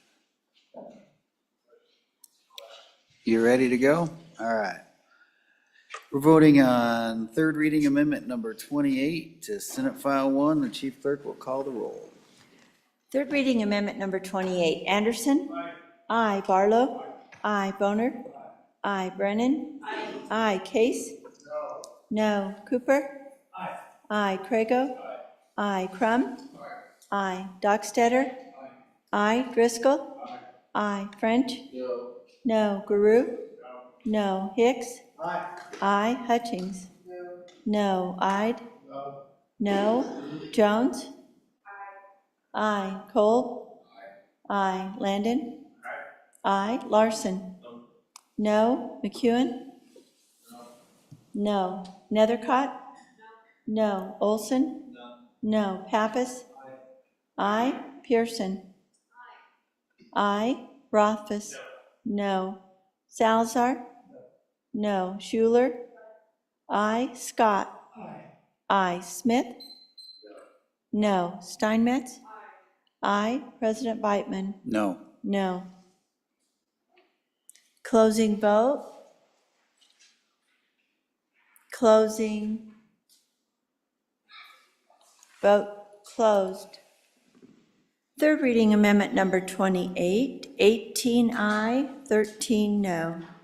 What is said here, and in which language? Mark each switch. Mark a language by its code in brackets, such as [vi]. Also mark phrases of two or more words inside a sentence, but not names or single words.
[en] You ready to go? All right. We're voting on third reading amendment number 28 to Senate File 1. The chief clerk will call the roll. Third reading amendment number 28. Anderson? Aye. Barlow? Aye. Boner? Aye. Brennan? Aye. Case? No. Cooper? Aye. Crago? Aye. Crum? Aye. Dockstader? Aye. Driscoll? Aye. French? No. Guru? No. Hicks? Aye. Hutchings? No. Ide? No. Jones? Aye. Cole? Aye. Landon? Aye. Larson? No. McEwen? No. Nethercott? No. Olson? No. Pappas? Aye. Pearson? Aye. Rothfuss? No. Salazar? No. Schuler? Aye. Scott? Aye. Smith? No. Steinmetz? Aye. President Beitman? No. No. Closing vote. Closing. Vote closed. Third reading amendment number 28, 18 aye, 13 no.